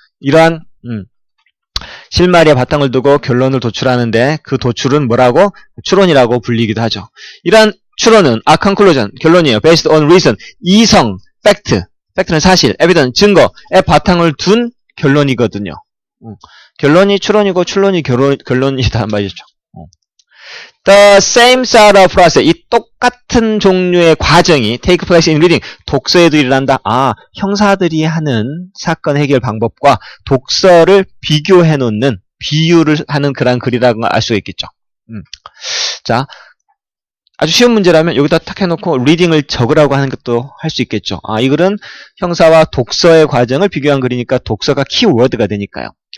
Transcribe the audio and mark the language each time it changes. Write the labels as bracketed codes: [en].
[ko] 이러한, 실마리에 바탕을 두고 결론을 도출하는데, 그 도출은 뭐라고? 추론이라고 불리기도 하죠. 이러한 추론은, conclusion, 결론이에요. [en] based on reason, [ko] 이성, fact, fact는 사실, evidence, 증거에 바탕을 둔 결론이거든요. 결론이 추론이고 추론이 결론이다 말이죠. [en] The same sort of process, [ko] 이 똑같은 종류의 과정이 [en] take place in reading, [ko] 독서에도 일어난다. 형사들이 하는 사건 해결 방법과 독서를 비교해 놓는, 비유를 하는 그런 글이라고 알 수가 있겠죠. 자, 아주 쉬운 문제라면 여기다 탁 해놓고 리딩을 적으라고 하는 것도 할 수 있겠죠. 이 글은 형사와 독서의 과정을 비교한 글이니까 독서가 키워드가 되니까요.